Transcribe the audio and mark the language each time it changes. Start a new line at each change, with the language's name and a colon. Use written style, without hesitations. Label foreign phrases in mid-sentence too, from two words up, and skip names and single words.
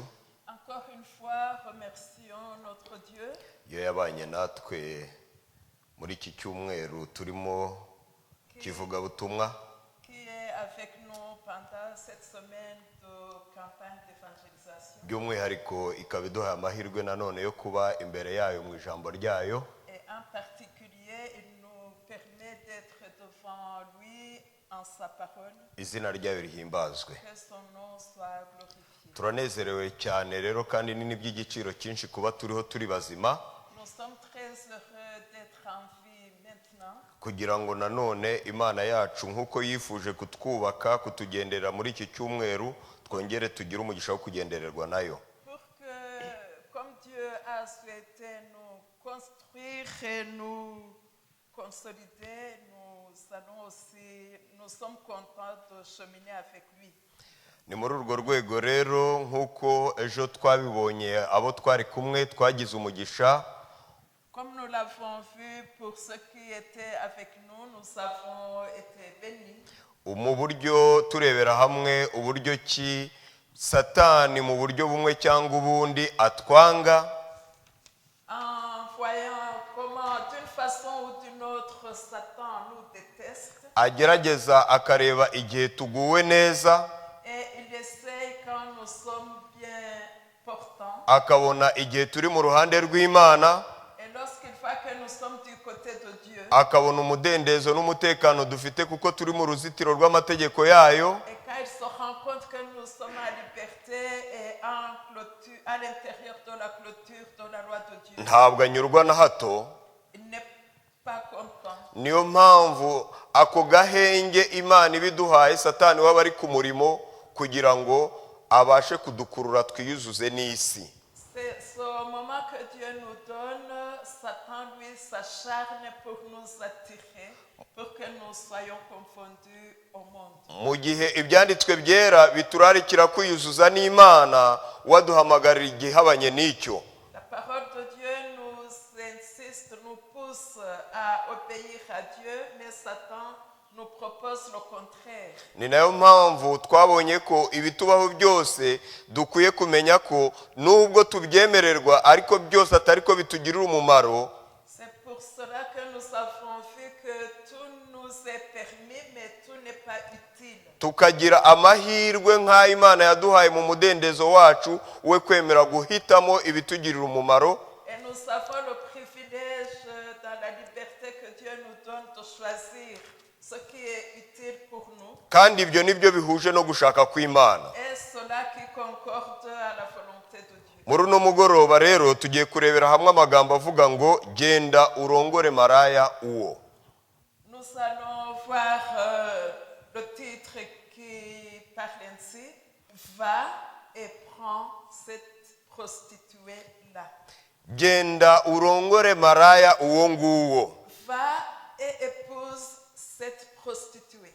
French: Encore une fois, remercions notre Dieu
Kinyarwanda: iyo yabanye natwe muri iki cyumweru turimo kivugabutumwa
French: qui est avec nous pendant cette semaine de campagne d'évangélisation.
Kinyarwanda: by'umwihariko ikaba iduhaye amahirwe nanone yo kuba imbere yayo mu ijambo ryayo
French: Et en particulier, il nous permet d'être devant lui en sa parole.
Kinyarwanda: izina ryayo rihimbazwe
French: Que son nom soit glorifié.
Kinyarwanda: turanezerewe cyane rero kandi ni n'iby'igiciro cyinshi kuba turiho turi bazima
French: Nous sommes très heureux d'être en vie maintenant
Kinyarwanda: kugira ngo nanone imana yacu nk'uko yifuje kutwubaka kutugenderera muri iki cyumweru twongere tugire umugisha wo kugendererwa nayo
French: pour que, comme Dieu a souhaité nous construire et nous consolider, nous sommes contents de cheminer avec lui.
Kinyarwanda: ni muri urwo rwego rero nk'uko ejo twabibonye abo twari kumwe twagize umugisha.
French: Comme nous l'avons vu pour ceux qui étaient avec nous, nous avons été bénis.
Kinyarwanda: Mu buryo turebera hamwe uburyo ki Satani mu buryo bumwe cyangwa ubundi atwanga,
French: En voyant comment d'une façon ou d'une autre Satan nous déteste
Kinyarwanda: agerageza akareba igihe tuguwe neza,
French: et il essaye quand nous sommes bien portants.
Kinyarwanda: akabona igihe turi mu ruhande rw'Imana,
French: Et lorsqu'il voit que nous sommes du côté de Dieu,
Kinyarwanda: akabona umudendezo n'umutekano dufite kuko turi mu ruzitiro rw'amategeko yayo,
French: et quand il se rend compte que nous sommes à liberté et en clôture, à l'intérieur de la clôture de la loi de Dieu,
Kinyarwanda: ntabwo anyurwa na hato.
French: il n'est pas content.
Kinyarwanda: Niyo mpamvu ako gahenge Imana ibiduhaye Satani waba ari ku murimo kugira ngo abashe kudukurura twiyuzuze n'isi.
French: C'est ce moment que Dieu nous donne, Satan lui s'acharne pour nous attirer, pour que nous soyons confondus au monde.
Kinyarwanda: Mu gihe ibyanditswe byera biturarikira kwiyuzuza n'Imana, waduhamagarira igihabanye n'icyo.
French: La parole de Dieu nous insiste, nous pousse à obéir à Dieu, mais Satan nous propose le contraire.
Kinyarwanda: Ni nayo mpamvu twabonye ko ibitubaho byose dukwiye kumenya ko nubwo tubyemererwa ariko byose atari ko bitugirira umumaro.
French: C'est pour cela que nous avons vu que tout nous est permis, mais tout n'est pas utile.
Kinyarwanda: Tukagira amahirwe nk'ayo Imana yaduhaye mu mudendezo wacu we kwemera guhitamo ibitugirira umumaro.
French: Et nous avons le privilège dans la liberté que Dieu nous donne de choisir ce qui est utile pour nous.
Kinyarwanda: Kandi ibyo nibyo bihuje no gushaka kw'Imana.
French: Et cela qui concorde à la volonté de Dieu.
Kinyarwanda: Muri uno mugoroba rero tugiye kurebera hamwe amagambo avuga ngo genda urongore maraya uwo.
French: Nous allons voir le titre qui parle ainsi: Va et prends cette prostituée-là.
Kinyarwanda: Genda urongore maraya uwo nguwo.
French: Va et épouse cette prostituée.